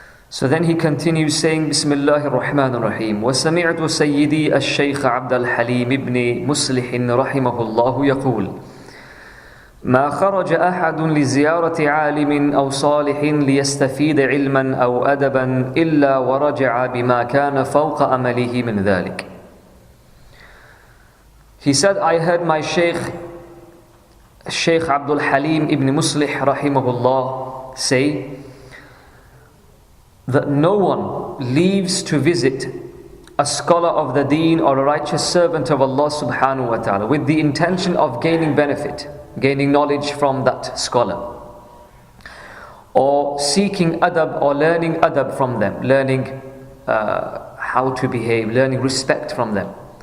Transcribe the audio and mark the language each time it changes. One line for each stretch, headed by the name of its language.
English: So then he continues saying,
Arabic: Bismillahir Rahmanir Rahim. وَسَمِعْتُ سَيِّدِي الشَّيْخَ عَبْدَ الْحَلِيمِ ibn مُصْلِحٍ رَحِمَهُ اللَّهُ يقول ما خرج أحد لزيارة عالم أو صالح ليستفيد علما أو أدبا إلا ورجع بما كان فوق أمله من ذلك.
English: He said, I heard my Shaykh Abdul Halim ibn Muslih rahimahullah say that no one leaves to visit a scholar of the deen or a righteous servant of Allah subhanahu wa ta'ala with the intention of gaining benefit, gaining knowledge from that scholar, or seeking adab or learning adab from them, learning how to behave, learning respect from them.